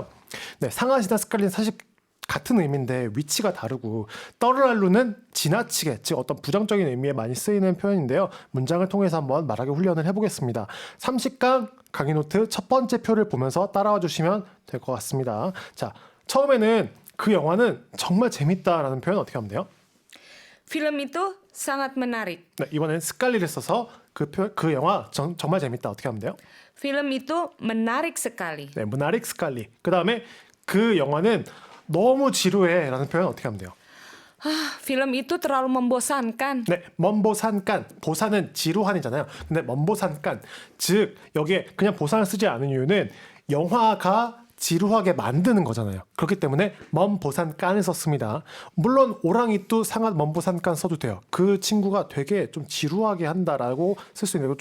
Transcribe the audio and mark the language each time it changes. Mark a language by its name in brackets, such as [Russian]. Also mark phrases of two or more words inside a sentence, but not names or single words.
[Korean] 네, 상앗이나 스칼리는 사실 같은 의미인데 위치가 다르고 떠르랄루는 지나치게 즉 어떤 부정적인 의미에 많이 쓰이는 표현인데요. 문장을 통해서 한번 말하기 훈련을 해보겠습니다. 30강 강의 노트 첫 번째 표를 보면서 따라와 주시면 될 것 같습니다. 자, 처음에는 그 영화는 정말 재밌다라는 표현 어떻게 하면 돼요? [Indonesian] Film itu sangat menarik. [Korean] 네, 이번엔 스칼리를 써서 그 영화 정말 재밌다 어떻게 하면 돼요? [Indonesian] Film itu menarik sekali. 네, menarik sekali. [Korean] 그 다음에 그 영화는 너무 지루해라는 표현 어떻게 하면 돼요? [Indonesian] Film itu terlalu membosankan. [Korean] 네, 먼보산간. 보산은 지루한이잖아요. 근데 먼보산간. 즉 여기에 그냥 보산을 쓰지 않은 이유는 영화가 지루하게 만드는 거잖아요. 그렇기 때문에 먼보산간을 썼습니다. 물론 [Indonesian] orang itu sangat membosankan [Korean] 써도 돼요. 그 친구가 되게 좀 지루하게 한다라고 쓸 수 있는 거.